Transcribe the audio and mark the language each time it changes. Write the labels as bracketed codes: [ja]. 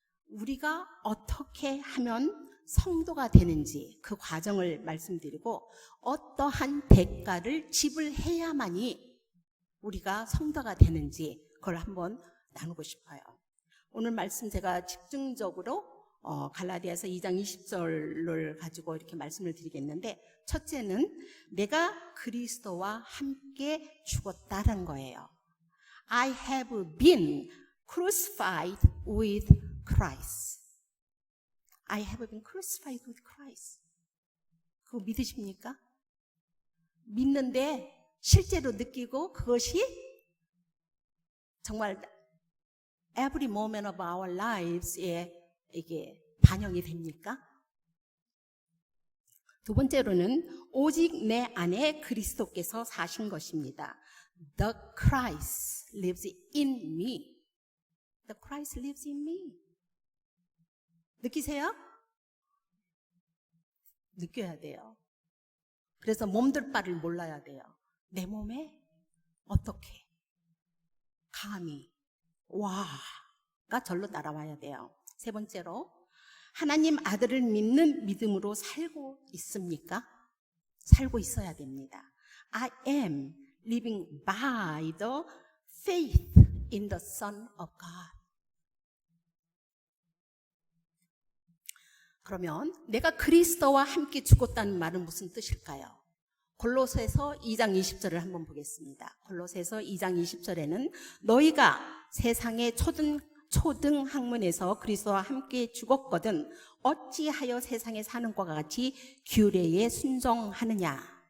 [ko] 우리가 어떻게 하면 성도가 되는지 그 과정을 말씀드리고, 어떠한 대가를 지불해야만이 우리가 성도가 되는지 그걸 한번 나누고 싶어요. 오늘 말씀 제가 집중적으로 갈라디아서 2장 20절을 가지고 이렇게 말씀을 드리겠는데, 첫째는 내가 그리스도와 함께 죽었다는 거예요. [en] I have been crucified with Christ. I have been crucified with Christ. [ko] 그거 믿으십니까? 믿는데 실제로 느끼고 그것이 정말 every moment of our lives 에 이게 반영이 됩니까? 두 번째로는 오직 내 안에 그리스도께서 사신 것입니다. [en] The Christ lives in me. The Christ lives in me. 느끼세요? [ko] 느껴야 돼요. 그래서 몸둘 바를 몰라야 돼요. 내 몸에 어떻게 감히 와가 절로 따라와야 돼요. 세 번째로 하나님 아들을 믿는 믿음으로 살고 있습니까? 살고 있어야 됩니다. [en] I am living by the faith in the Son of God. [ko] 그러면 내가 그리스도와 함께 죽었다는 말은 무슨 뜻일까요? 골로새서 2장 20절을 한번 보겠습니다. 골로새서 2장 20절에는 너희가 세상의 초등 학문에서 그리스도와 함께 죽었거든 어찌하여 세상에 사는 것과 같이 규례에 순종하느냐.